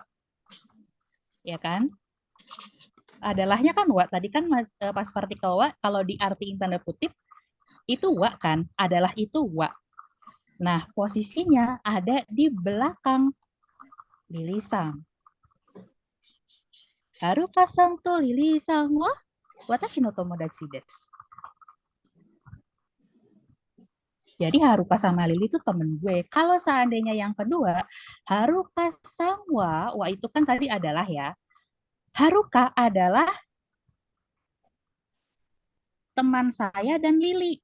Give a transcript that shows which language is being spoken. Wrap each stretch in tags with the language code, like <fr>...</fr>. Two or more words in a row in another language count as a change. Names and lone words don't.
<id>Ya kan? Adalahnya kan, Wak. Tadi kan pas partikel Wak, kalau diartiin tanda kutip, itu Wak kan? Adalah itu Wak. Nah, posisinya ada di belakang Lili-san.</id> <ja>ハルカさんとリリさんは私の友達です.</ja> <id>Jadi Haruka sama Lili itu temen gue. Kalau seandainya yang kedua, Haruka sama wa itu kan tadi adalah ya. Haruka adalah teman saya dan Lili.</id>